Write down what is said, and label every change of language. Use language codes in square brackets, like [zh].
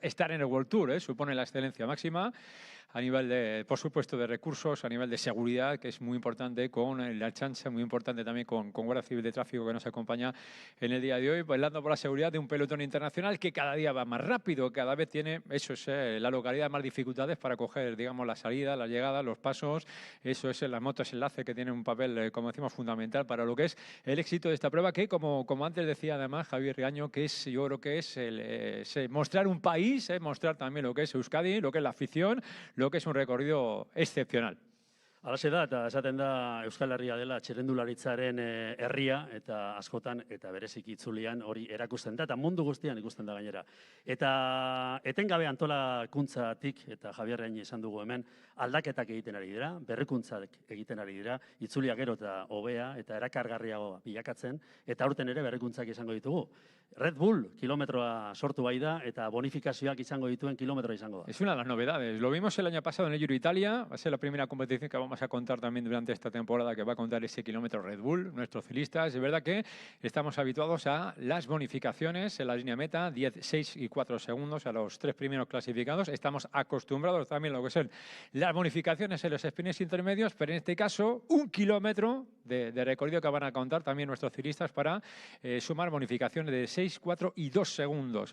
[es] Estar en el World Tour supone la excelencia máxima a nivel por supuesto, de recursos, a nivel de seguridad, que es muy importante, con la chancha, muy importante también con Guardia Civil de Tráfico, que nos acompaña en el día de hoy, velando por la seguridad de un pelotón internacional que cada día va más rápido, cada vez tiene, eso es, la localidad más dificultades para coger, digamos, la salida, la llegada, los pasos. Eso es las motos enlace, que tienen un papel, como decimos, fundamental para lo que es el éxito de esta prueba, que como antes decía además Javier Riaño, que es, yo creo que es mostrar un país, mostrar también lo que es Euskadi, lo que es la afición, lo que es un recorrido excepcional. [eu] Halaxe da, eta esaten da Euskal Herria dela txirrendularitzaren herria, eta askotan, eta bereziki itzulian hori erakusten da, eta mundu guztian ikusten da gainera. Eta etengabe antolakuntzatik, eta Javier Reini esan dugu hemen, aldaketak egiten ari dira, berrikuntzak egiten ari dira, itzulia gero eta hobea, eta erakargarriago bilakatzen, eta aurten ere berrikuntzak izango ditugu. Red Bull kilometroa sortu bai da, eta bonifikazioak izango dituen kilometroa izango da. [es] Es una de las novedades. Lo vimos el año pasado en el Giro Italia, va a ser la primera competición que vamos a contar también durante esta temporada, que va a contar ese kilómetro Red Bull, nuestros ciclistas. Es verdad que estamos habituados a las bonificaciones en la línea meta, 10, 6 y 4 segundos a los 3 primeros clasificados. Estamos acostumbrados también a lo que son las bonificaciones en los sprints intermedios, pero en este caso 1 kilómetro de recorrido que van a contar también nuestros ciclistas para sumar bonificaciones de 6, 4 y 2 segundos.